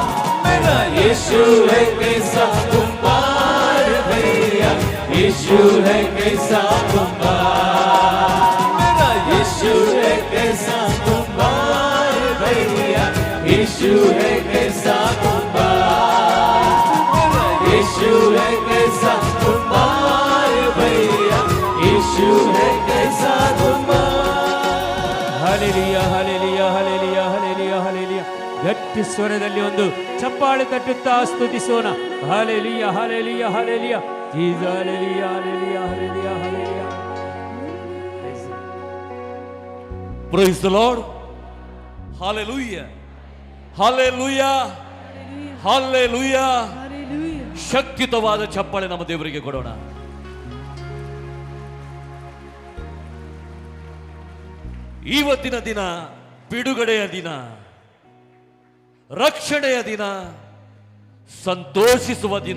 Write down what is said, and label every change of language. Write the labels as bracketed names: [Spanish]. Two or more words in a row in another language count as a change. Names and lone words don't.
[Hindi] मेरा यीशु है कैसा कुंभार भैया, यीशु है कैसा कुंभार, मेरा यीशु है कैसा कुंभार भैया, यीशु है कैसा कुंभार, मेरा यीशु है कैसा कुंभार भैया, यीशु है कैसा कुंभार। [Kannada] ಹಾಲೆಲೂಯಾ ಹಾಲೆಲೂಯಾ ಹಾಲೆಲೂಯಾ ಹಾಲೆಲೂಯಾ ಹಾಲೆಲೂಯಾ. ಗಟ್ಟಿ ಸ್ವರದಲ್ಲಿ ಒಂದು ಚಪ್ಪಾಳೆ ತಟ್ಟುತ್ತಾ ಸ್ತುತಿಸೋಣ. ಹಾಲೆಲೂಯಾ ಹಾಲೆಲೂಯಾ ಹಾಲೆಲೂಯಾ ಜೀಸಸ್, ಹಾಲೆಲೂಯಾ ಹಾಲೆಲೂಯಾ ಹಾಲೆಲೂಯಾ ಹಾಲೆಲೂಯಾ. [English] Praise the Lord. Hallelujah. Hallelujah. Hallelujah. [Kannada] ಶಕ್ತಿಯುತವಾದ ಚಪ್ಪಾಳೆ ನಮ್ಮ ದೇವರಿಗೆ ಕೊಡೋಣ. ಇವತ್ತಿನ ದಿನ ಬಿಡುಗಡೆಯ ದಿನ, ರಕ್ಷಣೆಯ ದಿನ, ಸಂತೋಷಿಸುವ ದಿನ.